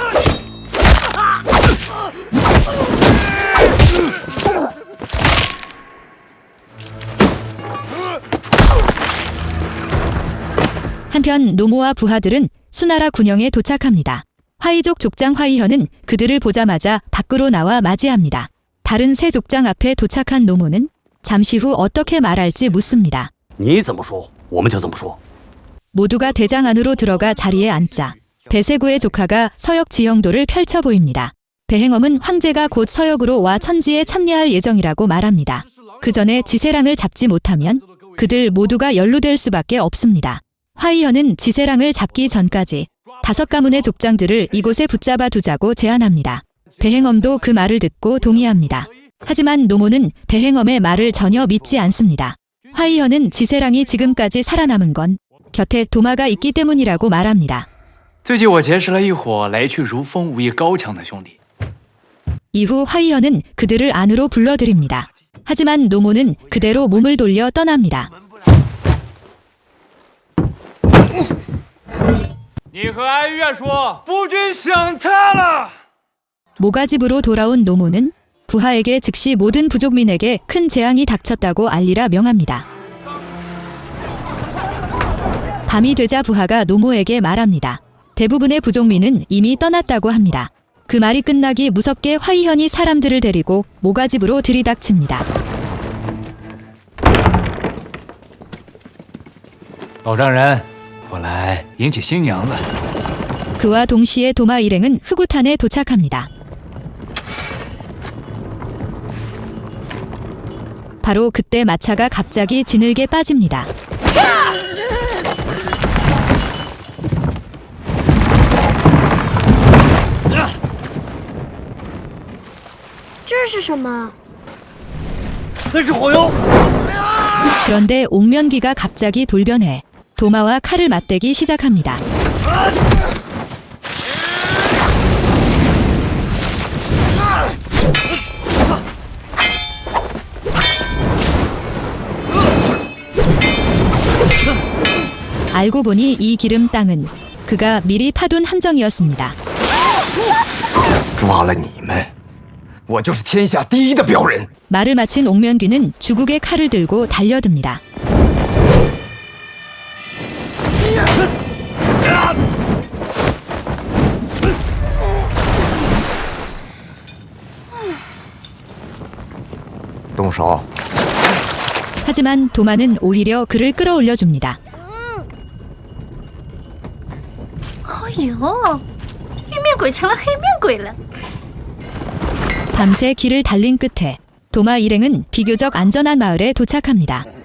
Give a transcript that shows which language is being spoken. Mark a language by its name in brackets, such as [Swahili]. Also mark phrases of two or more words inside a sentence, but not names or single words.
[Korean] 한편 노모와 부하들은 수나라 군영에 도착합니다. 화이족 족장 화이현은 그들을 보자마자 밖으로 나와 맞이합니다. 다른 세 족장 앞에 도착한 노모는 잠시 후 어떻게 말할지 묻습니다. [Chinese] 你怎么说，我们就怎么说。 [Korean] 모두가 대장 안으로 들어가 자리에 앉자 배세구의 조카가 서역 지형도를 펼쳐 보입니다. 배행엄은 황제가 곧 서역으로 와 천지에 참여할 예정이라고 말합니다. 그 전에 지세랑을 잡지 못하면 그들 모두가 연루될 수밖에 없습니다. 화이현은 지세랑을 잡기 전까지 5가문의 족장들을 이곳에 붙잡아 두자고 제안합니다. 배행엄도 그 말을 듣고 동의합니다. 하지만 노모는 배행엄의 말을 전혀 믿지 않습니다. 화이현은 지세랑이 지금까지 살아남은 건 곁에 도마가 있기 때문이라고 말합니다. [Chinese] 最近我结识了一伙来去如风、武艺高强的兄弟。 [Korean] 이후 화이현은 그들을 안으로 불러들입니다. 하지만 노모는 그대로 몸을 돌려 떠납니다. [Chinese] 你和哀乐说，夫君想他了。 [Korean] 모가집으로 돌아온 노모는 부하에게 즉시 모든 부족민에게 큰 재앙이 닥쳤다고 알리라 명합니다. 밤이 되자 부하가 노모에게 말합니다. 대부분의 부족민은 이미 떠났다고 합니다. 그 말이 끝나기 무섭게 화이현이 사람들을 데리고 모가집으로 들이닥칩니다. [Chinese] 老丈人，我来迎娶新娘子。 [Korean] 그와 동시에 도마 일행은 흑우탄에 도착합니다. 바로 그때 마차가 갑자기 지늘게 빠집니다. [Chinese] 这是什么？ [Korean] 그런데 옥면귀가 갑자기 돌변해 도마와 칼을 맞대기 시작합니다. 알고 보니 이 기름 땅은 그가 미리 파둔 함정이었습니다. [Chinese] 抓了你们，我就是天下第一的镖人。 [Korean] 말을 마친 옥면귀는 주국의 칼을 들고 달려듭니다. 하지만 도마는 오히려 그를 끌어올려줍니다. [Chinese] 哎呦，玉面鬼成了黑面鬼了。 [Korean] 밤새 길을 달린 끝에 도마 일행은 비교적 안전한 마을에 도착합니다.